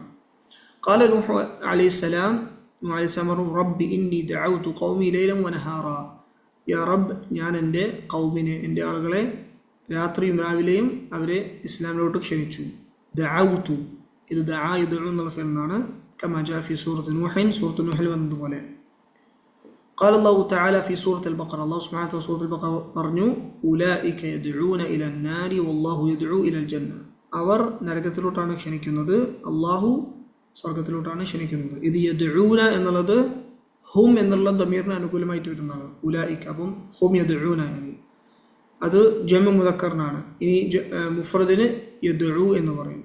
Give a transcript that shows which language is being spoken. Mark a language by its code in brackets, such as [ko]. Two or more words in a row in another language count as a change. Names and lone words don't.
[ar] قال نوح عليه السلام، نوح عليه السلام പറഞ്ഞു رب إني دعوت قومي ليلا ونهارا. [ml] യാ റബ്ബ്, ഞാൻ എൻ്റെ ഖൗമിനെ, എൻ്റെ ആളുകളെ രാത്രിയും രാവിലെയും അവരെ ഇസ്ലാമിലോട്ട് ക്ഷണിച്ചു. ദഅഉതു, ഇത് [ar] دعا يدعو [ml] എന്നുള്ള ഫിഅലാണ്. [ar] كما جاء في سورة نوح, [ml] സൂറത്ത് നൂഹിൽ വന്നതുപോലെ. [ar] قال الله تعالى في سورة البقرة, الله سبحانه وتعالى سورة البقرة പറഞ്ഞു أولئك يدعون إلى النار والله يدعو إلى الجنة. [ml] അവർ നരകത്തിലോട്ടാണ് ക്ഷണിക്കുന്നത്, അള്ളാഹു സ്വർഗത്തിലോട്ടാണ് ക്ഷണിക്കുന്നത്. ഇത് യദ്ഊന എന്നുള്ളത് ഹും എന്നുള്ള ദമീറിന് അനുകൂലമായിട്ട് വരുന്നതാണ്. ഉലൈക, അപ്പം [ar] هم يدعون, [ml] അത് ജംഉ മുദക്കറിനാണ്. ഇനി മുഫ്രദിന് യദ്ഉ എന്ന് പറയും.